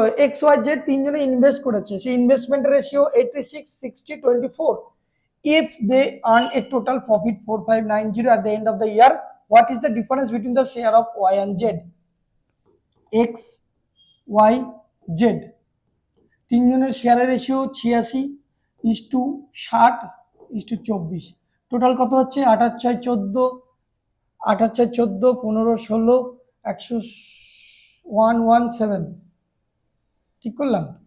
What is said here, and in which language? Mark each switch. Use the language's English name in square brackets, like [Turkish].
[Bangla] XYZ তিনজনে invest করেছে, সেই investment ratio 86 60 24। [English] If they earn a total profit 4590 at the end of the year, what is the difference between the share of Y and Z? [Bangla] X Y Z তিনজনের শেয়ারের ratio 86:60:24। Total কত হচ্ছে? 28 6 14, 28 6 14, 15 16, 117। ঠিক করলাম?